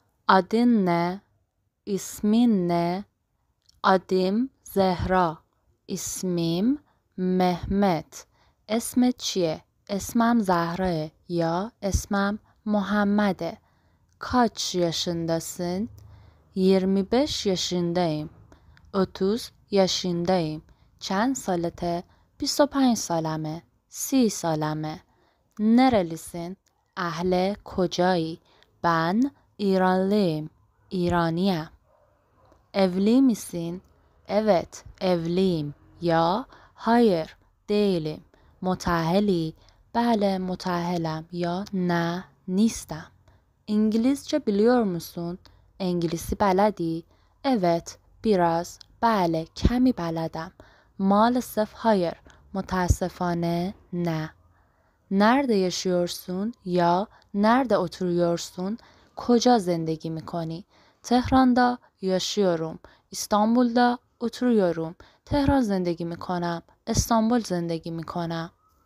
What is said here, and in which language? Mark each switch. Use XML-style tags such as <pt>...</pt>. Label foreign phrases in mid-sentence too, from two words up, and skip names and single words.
<tr>Adın ne? İsmin ne? Adım Zehra. İsmim Mehmet.</tr> <fa>اسمت چیه؟ اسمم زهراه یا اسمم محمده.</fa> <tr>Kaç yaşındasın? 25 yaşındayım. 30 yaşındayım.</tr> <fa>چند سالته؟ 25 سالمه. 30 سالمه. Nerelisin? اهل کجایی؟</fa> <tr>Ben İranlıyım. İraniyim. Evli misin? Evet, evliyim. Ya hayır, değilim.</tr> <fa>متأهلی؟ بله متأهلم یا نه نیستم.</fa> <tr>İngilizce biliyor musun?</tr> <fa>انگلیسی بلدی؟</fa> <tr>Evet, biraz.</tr> <fa>بله کمی بلدم.</fa> <tr>maalesef hayır.</tr> <fa>متاسفانه نه.</fa> <tr>Nerede yaşıyorsun ya nerede oturuyorsun?</tr> <fa>کجا زندگی میکنی؟</fa> <tr>تهران'da yaşıyorum. İstanbul'da oturuyorum.</tr> <fa>تهران زندگی میکنم. استانبول زندگی میکنم.</fa>